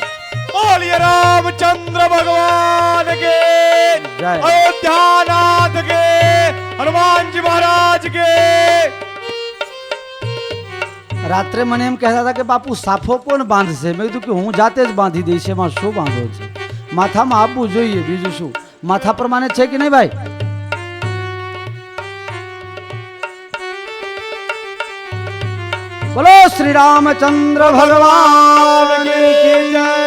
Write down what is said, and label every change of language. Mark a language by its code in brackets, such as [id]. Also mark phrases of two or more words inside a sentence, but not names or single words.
[hi] बोलिए रामचंद्र भगवान के, जय. अयोध्यानाथ के, हनुमान जी महाराज के. [gu] રાત્રે મને એમ કહેતા હતા કે બાપુ સાફો કોણ બાંધશે? મેં કીધું કે હું જાતે જ બાંધી દઈશ, એમાં શું બાંધો છે? માથામાં આપવું જોઈએ, બીજું શું? માથા પ્રમાણે છે કે નહીં ભાઈ? બોલો [hi] श्री रामचंद्र भगवान की जय.